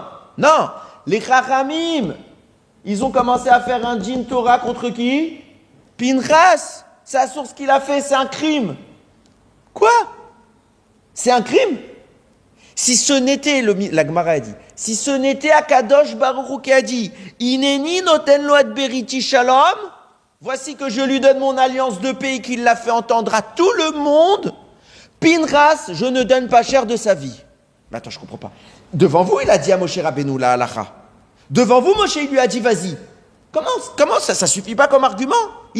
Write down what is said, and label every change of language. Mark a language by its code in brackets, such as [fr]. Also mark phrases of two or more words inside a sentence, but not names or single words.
[fr] Non, les Chachamim, ils ont commencé à faire un djinn Torah contre qui? Pinchas. C'est la source qu'il a fait, c'est un crime. Quoi? C'est un crime? Si ce n'était, la Gemara a dit, si ce n'était Akadosh Baruch Hu qui a dit, [he] הנני נותן לו את בריתי שלום, [fr] voici que je lui donne mon alliance de paix et qu'il l'a fait entendre à tout le monde, Pinchas, je ne donne pas cher de sa vie. Mais attends, je ne comprends pas. Devant vous, il a dit à Moshe Rabbeinu la halakha. Devant vous, Moshe, il lui a dit, vas-y. Comment ça ne suffit pas comme argument?